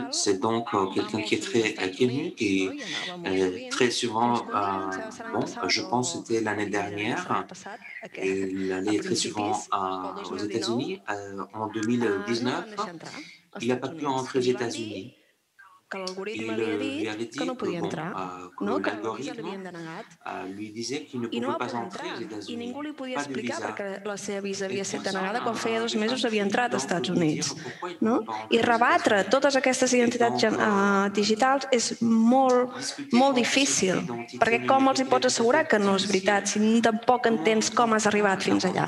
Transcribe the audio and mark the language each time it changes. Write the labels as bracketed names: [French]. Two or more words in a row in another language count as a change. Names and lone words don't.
[French] C'est donc quelqu'un qui est très connu, qui est très souvent, je pense que c'était l'année dernière, il allait très souvent aux États-Unis. En 2019, il n'a pas pu entrer aux États-Unis. Il lui avait dit que l'algorithme lui disait qu'il ne pouvait pas entrer aux États-Unis. [Catalan] I ningú li podia explicar perquè la seva visa havia estat denegada quan feia 2 mesos havia entrat als Estats Units. No? I rebatre totes aquestes identitats digitals és molt difícil, perquè com els hi pots assegurar que no és veritat si tampoc entens com has arribat fins allà?